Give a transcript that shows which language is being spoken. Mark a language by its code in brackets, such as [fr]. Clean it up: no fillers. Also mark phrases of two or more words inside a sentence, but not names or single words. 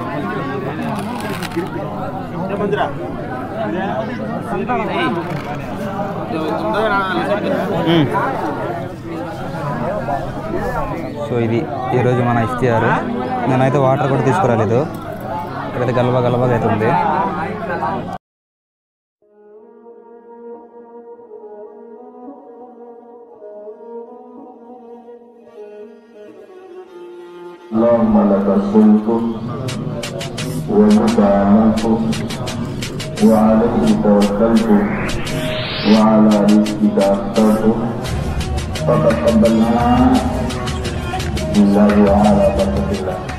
[te] సో ఇది ఈరోజు మన ఇఫ్తియార్. నేనైతే వాటర్ కూడా తీసుకురాలేదు. ఇక్కడైతే గలబాగా అయితే ఉంది. [ar] اللهم لك صلت وبك آمنت وعليك توكلت وعلى رزقك أفطرت فتقبلنا بالله وعلى بركة الله.